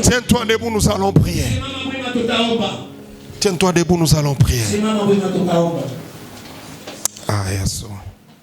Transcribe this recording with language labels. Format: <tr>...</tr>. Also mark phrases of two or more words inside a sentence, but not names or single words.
<fr>Tiens-toi debout, nous allons prier.</fr> <sw>simama wima tutaomba.</sw> <fr>Tiens-toi debout, nous allons prier.</fr> <sw>Simama wima tutaomba. Ah, Yesu.</sw>